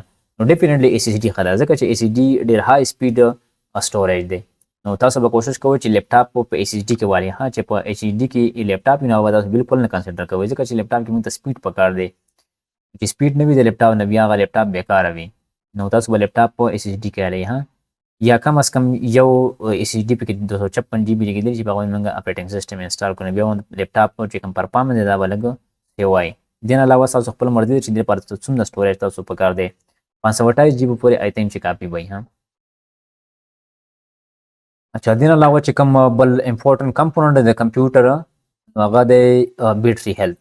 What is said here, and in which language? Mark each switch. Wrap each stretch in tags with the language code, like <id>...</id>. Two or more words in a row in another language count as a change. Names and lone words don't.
<ps>نو ډیفینټلی SSD ښه ده، ځکه چې SSD ډېر</ps> <en>high speed storage</en> <ps>دی. نو تاسو به کوشش کوئ چې لیپټاپ په SSD کې والئ. ها چې په HDD کې لیپټاپ وي نو هغه تاسو بالکل نه کنسیډر کوئ، ځکه چې لیپټاپ کې موږ ته سپیډ پکار دی. چې سپیډ نه وي د لیپټاپ نه بیا هغه لیپټاپ بیکاره وي. نو تاسو به لیپټاپ په SSD کې والئ. ها یا کم از کم یو SSD پکې 256 GB لګېدلی چې په هغه موږ</ps> <en>operating system</en> <ps>انسټال کړو. بیا لیپټاپ چې کوم پرفارمنس دی دا به لږ ښه وایي. دې نه علاوه ستاسو خپل مرضي ده چې دې لپاره څومره سټوریج تاسو پکار دی. 528 GB پورې</ps> <en>I think</en> <ps>چې کافي وي. ها اچھا دې نه علاوه چې کوم بل</ps> <en>important component</en> <ps>دی د کمپیوټر هغه دی</ps> <en>battery health.</en>